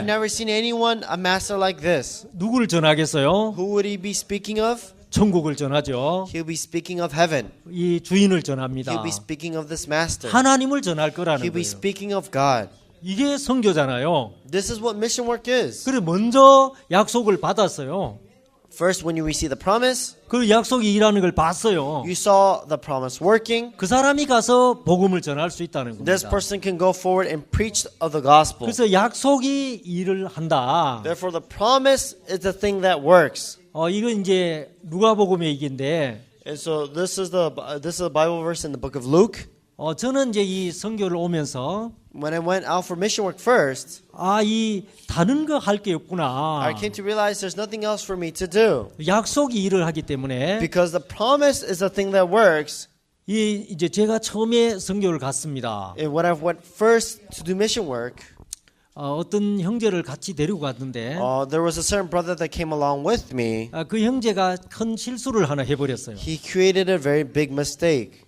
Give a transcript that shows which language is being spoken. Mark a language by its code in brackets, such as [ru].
[en] never seen anyone, a master like this. [ko] 누구를 전하겠어요? [en] Who would he be speaking of? [ko] 천국을 전하죠. [en] He'll be speaking of heaven. [ko] 이 주인을 전합니다. [en] He'll be speaking of this master. [ko] 하나님을 전할 거라는 [en] He'll be [ko] 거예요. [en] speaking of God. [ko] 이게 선교잖아요. [en] This is what mission work is. [ko] 그래 먼저 약속을 받았어요. [en] First, when you receive the promise, [ko] 그 약속이 일하는 걸 봤어요. [en] you saw the promise working. [ko] 그 사람이 가서 복음을 전할 수 있다는 [en] This [ko] 겁니다. [en] person can go forward and preach of the gospel. [ko] 그래서 약속이 일을 한다. [en] Therefore, the promise is the thing that works. [ko] 이건 이제 누가복음의 얘기인데 [en] And so this is the Bible verse in the book of Luke. [ko] 저는 이제 이 선교를 오면서 [en] When I went out for mission work first, [ko] 이 다른 거 할 게 없구나. [en] I came to realize there's nothing else for me to do. [ko] 약속이 일을 하기 때문에 [en] Because the promise is the thing that works. [ko] 이제 제가 처음에 선교를 갔습니다. [en] And when I went first to do mission work, [ko] 어떤 형제를 같이 데리고 갔는데 [en] there was a certain brother that came along with me. [ko] 그 형제가 큰 실수를 하나 해버렸어요. [en] He created a very big mistake.